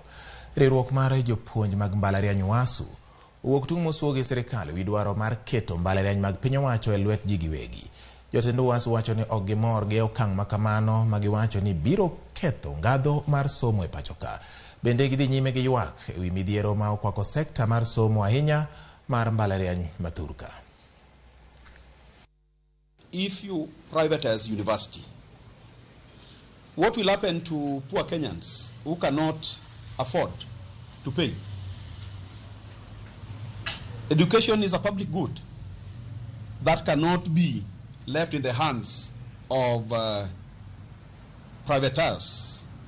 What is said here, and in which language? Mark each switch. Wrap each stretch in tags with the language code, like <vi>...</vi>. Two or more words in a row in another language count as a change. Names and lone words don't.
<luo>Riwruok mar jopuonj mag mbalariany UASU owuok tung' mosuo gi sirkal wi dwaro mar keto mbalariany mag piny owacho e lwet ji giwegi. Jotend UASU wacho ni ok gimor gi okang' makamano ma giwacho ni biro ketho ngadho mar somo e pacho ka. Bende gidhi nyime gi ywak e wi midhiero ma okwako sekta mar somo ahinya mar mbalariany ma Thurka.</luo> <en>If you privatize university, what will happen to poor Kenyans who cannot afford to pay? Education is a public good that cannot be left in the hands of privatizers.</en>